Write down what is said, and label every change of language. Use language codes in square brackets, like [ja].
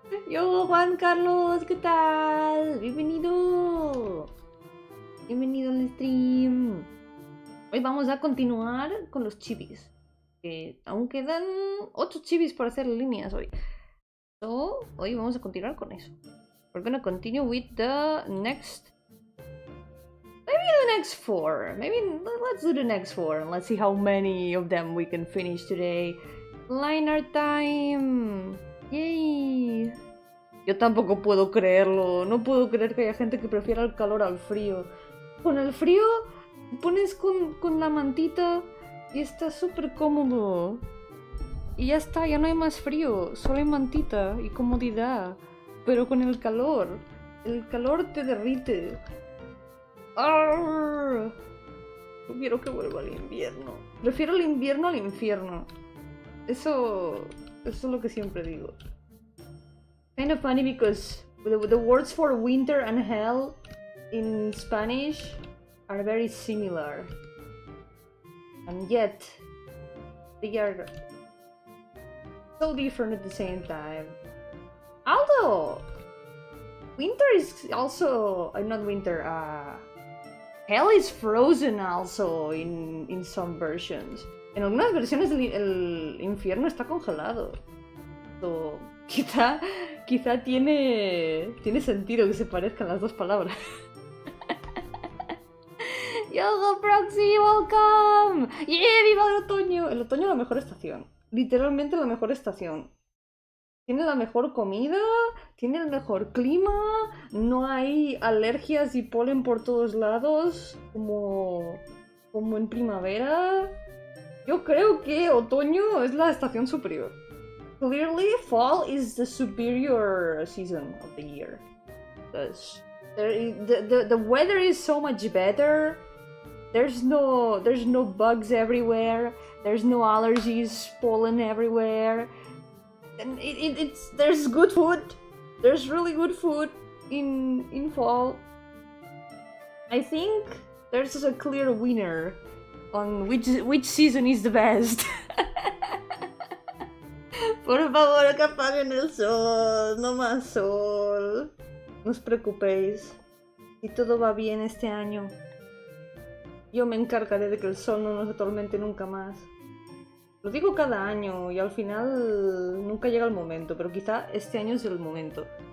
[es] Yo, Juan Carlos, ¿qué tal? Bienvenido. Bienvenido al stream. Hoy vamos a continuar con los chivis. Que aún quedan 8 chivis por hacer líneas hoy. So, hoy vamos a continuar con eso. [en] We're gonna continue with the next... Maybe the next 4. Maybe let's do the next 4 and let's see how many of them we can finish today. Line art time. ¡Yay! [es] Yo tampoco puedo creerlo. No puedo creer que haya gente que prefiera el calor al frío. Con el frío pones con la mantita y está súper cómodo. Y ya está, ya no hay más frío. Solo hay mantita y comodidad. Pero con el calor te derrite. ¡Arr! No quiero que vuelva el invierno. Prefiero el invierno al infierno. Eso es lo que siempre digo. [en] Kind of funny because the words for winter and hell in Spanish are very similar. And yet, they are so different at the same time. Although, winter is also... not winter, hell is frozen also in some versions. [es] En algunas versiones el infierno está congelado. So, quizá tiene sentido que se parezcan las dos palabras. Yo, Proxy, welcome! ¡Yeah! ¡Viva el otoño! El otoño es la mejor estación. Literalmente la mejor estación. Tiene la mejor comida, tiene el mejor clima, no hay alergias y polen por todos lados, como en primavera. Yo creo que otoño es la estación superior. [en] Clearly, fall is the superior season of the year. Because the weather is so much better. There's no bugs everywhere. There's no allergies, pollen everywhere. And there's good food. There's really good food in fall. I think there's a clear winner on which season is the best. [es] Por favor, que apaguen el sol, no más sol. No os preocupéis, si todo va bien este año. Yo me encargaré de que el sol no nos atormente nunca más. Lo digo cada año y al final nunca llega el momento, pero quizá este año es el momento.